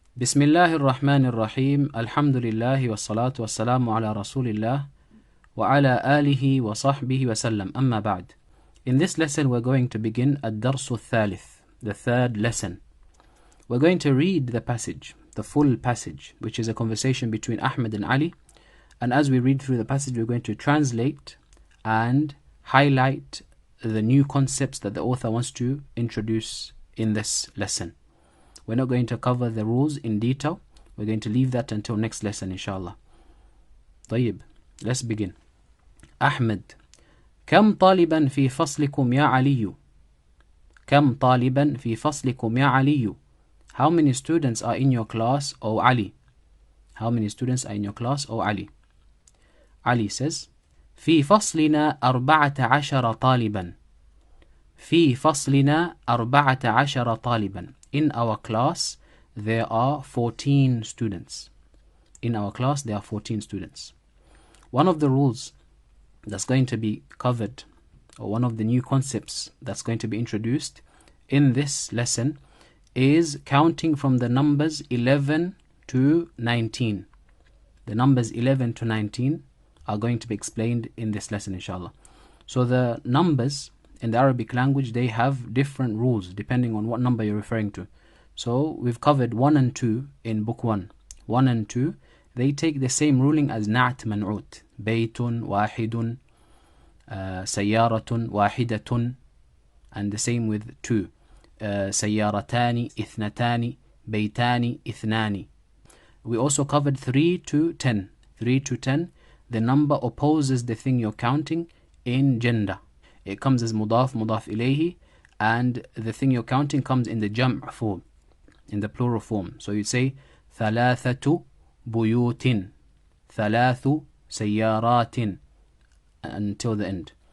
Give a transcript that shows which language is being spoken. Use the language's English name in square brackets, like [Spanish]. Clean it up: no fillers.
[Arabic] بسم الله الرحمن الرحيم الحمد لله والصلاة والسلام على رسول الله وعلى آله وصحبه وسلم أما بعد. [English] In this lesson we're going to begin [Arabic] الدرس الثالث, [English] the third lesson. We're going to read the passage, the full passage, which is a conversation between Ahmed and Ali. And as we read through the passage, we're going to translate and highlight the new concepts that the author wants to introduce in this lesson. We're not going to cover the rules in detail. We're going to leave that until next lesson, inshallah. [Arabic] طيب, [English] let's begin. [Arabic] أحمد, كم طالبا في فصلكم يا علي؟ كم طالبا في فصلكم يا علي? [English] How many students are in your class, O Ali? How many students are in your class, O Ali? Ali says, [Arabic] في فصلنا 14 طالبا. في فصلنا 14 طالبا. [English] In our class, there are 14 students. In our class, there are 14 students. One of the rules that's going to be covered, or one of the new concepts that's going to be introduced in this lesson, is counting from the numbers 11 to 19. The numbers 11 to 19 are going to be explained in this lesson, inshallah. So the numbers in the Arabic language, they have different rules depending on what number you're referring to. So we've covered 1 and 2 in book 1. 1 and 2, they take the same ruling as [Arabic] نعت منعوت. بيت واحد, سيارة واحدة, [English] and the same with 2. [Arabic] سيارتان اثنتان, بيتان اثنان. [English] We also covered 3 to 10. 3 to 10, the number opposes the thing you're counting in gender. It comes as mudaf, mudaf ilayhi, and the thing you're counting comes in the jam' form, in the plural form. So you'd say [Arabic] ثلاثة بيوت, ثلاث سيارات, [English] until the end.